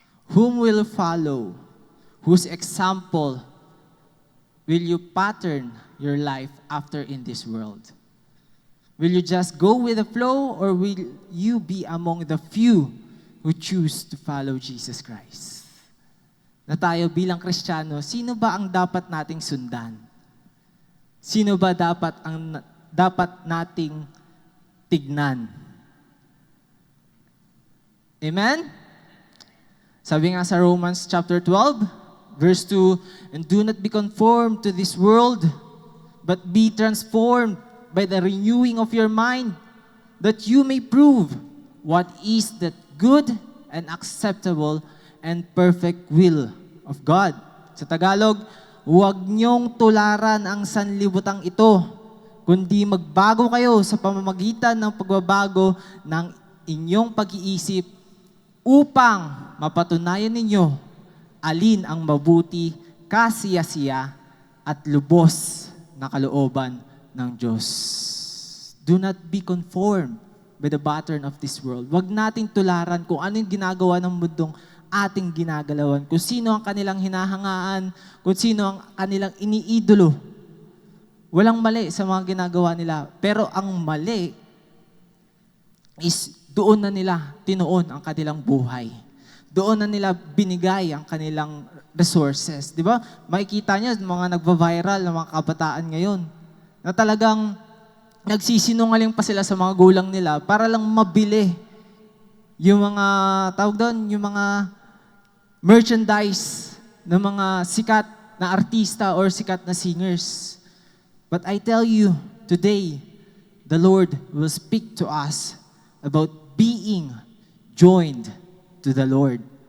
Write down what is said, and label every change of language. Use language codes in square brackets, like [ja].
[en] Whom will follow? Whose example will you pattern your life after in this world? Will you just go with the flow or will you be among the few who choose to follow Jesus Christ? [tl] Na tayo bilang Kristiyano, sino ba ang dapat nating sundan? Sino ba dapat nating tignan? Amen? Sabi nga sa [en] Romans chapter 12, verse 2, "And do not be conformed to this world, but be transformed by the renewing of your mind, that you may prove what is that good and acceptable and perfect will of God." [tl] Sa Tagalog, huwag niyong tularan ang sanlibutan ito, kundi magbago kayo sa pamamagitan ng pagbabago ng inyong pag-iisip upang mapatunayan ninyo alin ang mabuti, kasiyasiya at lubos na kalooban ng Diyos. [en] Do not be conformed by the pattern of this world. [tl] Huwag nating tularan kung ano yung ginagawa ng mundong ating ginagalawan, kung sino ang kanilang hinahangaan, kung sino ang kanilang iniidolo. Walang mali sa mga ginagawa nila, pero ang mali is doon na nila tinuon ang kanilang buhay. Doon na nila binigay ang kanilang resources. Di ba? Makikita niyo, mga nagva-viral na mga kabataan ngayon, na talagang nagsisinungaling pa sila sa mga gulang nila para lang mabili yung mga, yung mga merchandise ng mga sikat na artista or sikat na singers. [en] But I tell you, today, the Lord will speak to us about being joined to the Lord.